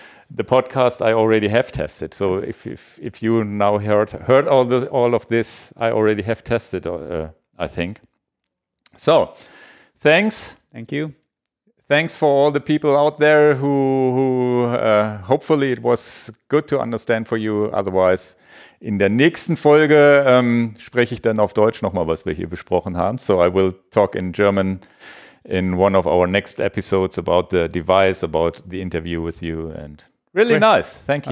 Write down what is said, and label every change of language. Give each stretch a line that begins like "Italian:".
English: the podcast I already have tested. So if you now heard all of this, I already have tested, I think. So thanks. Thank you. Thanks for all the people out there who hopefully it was good to understand for you. Otherwise,
German: in der nächsten Folge spreche ich dann auf Deutsch nochmal, was wir hier besprochen haben.
English: So I will talk in German in one of our next episodes about the device, about the interview with you, and really nice. Thank you.